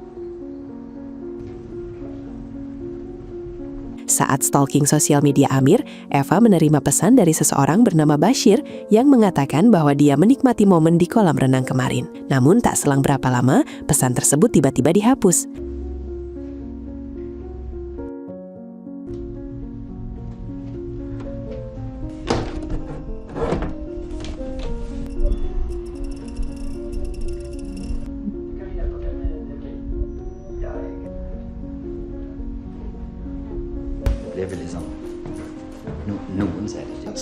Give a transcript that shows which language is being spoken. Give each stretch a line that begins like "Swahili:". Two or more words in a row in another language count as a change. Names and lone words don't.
Indonesian: Saat stalking sosial media Amir, Eva menerima pesan dari seseorang bernama Bashir yang mengatakan bahwa dia menikmati momen di kolam renang kemarin. Namun tak selang berapa lama, pesan tersebut tiba-tiba dihapus.
Norwegian: Det er vel liksom noen ser det ikke.